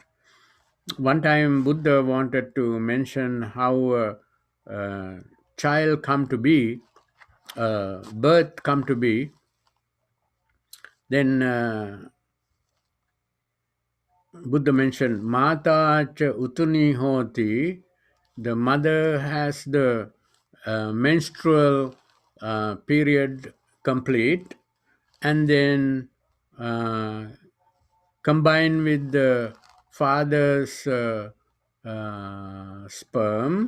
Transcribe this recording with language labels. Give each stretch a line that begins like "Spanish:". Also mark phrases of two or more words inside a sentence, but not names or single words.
English: One time Buddha wanted to mention how child come to be, birth come to be, then Buddha mentioned
Pali: Mata cha utuni hoti.
English: The mother has the menstrual period complete, and then uh, combined with the father's sperm.